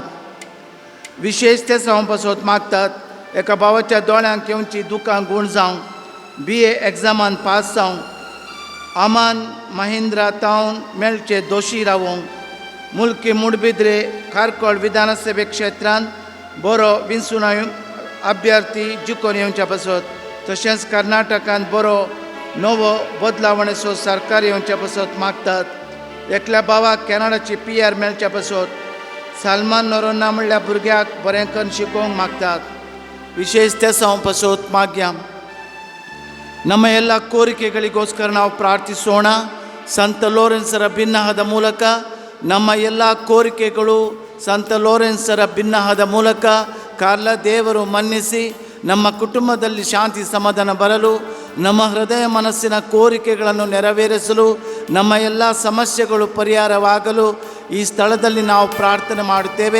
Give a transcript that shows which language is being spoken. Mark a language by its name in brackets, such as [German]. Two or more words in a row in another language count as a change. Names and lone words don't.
[Konkani] विशेष ते जावं पासून मागतात. एका भावाच्या दोळ्यांक येवची दुकां गूण जावंक BA एग्जामान पास जावंक अमान महिंद्रा तावन मेळचे दोशी रावंक मुल्की मुडबिद्रे खारकोळ विधानसभे क्षेत्रांत बरो विंचून अभ्यर्थी जिखून येवच्या पासून तशेंच कर्नाटकांत बरो नवो बदलावणेचो सरकार येवच्या पासून मागतात. एकल्या भावाक कॅनडाची PR मेळच्या पासून सलमान नोरोना म्हणल्या भुरग्याक बरें करून शिकोवंक मागतात. विशेष ते जावं पासून माग्या [Kannada] ನಮ್ಮ ಎಲ್ಲ ಕೋರಿಕೆಗಳಿಗೋಸ್ಕರ ನಾವು ಪ್ರಾರ್ಥಿಸೋಣ. ಸಂತ ಲೋರೆನ್ಸರ ಭಿನ್ನಹದ ಮೂಲಕ ನಮ್ಮ ಎಲ್ಲ ಕೋರಿಕೆಗಳು ಸಂತ ಲೋರೆನ್ಸರ ಭಿನ್ನಹದ ಮೂಲಕ ಕಾರ್ಲ ದೇವರು ಮನ್ನಿಸಿ ನಮ್ಮ ಕುಟುಂಬದಲ್ಲಿ ಶಾಂತಿ ಸಮಾಧಾನ ಬರಲು ನಮ್ಮ ಹೃದಯ ಮನಸ್ಸಿನ ಕೋರಿಕೆಗಳನ್ನು ನೆರವೇರಿಸಲು ನಮ್ಮ ಎಲ್ಲ ಸಮಸ್ಯೆಗಳು ಪರಿಹಾರವಾಗಲು ಈ ಸ್ಥಳದಲ್ಲಿ ನಾವು ಪ್ರಾರ್ಥನೆ ಮಾಡುತ್ತೇವೆ.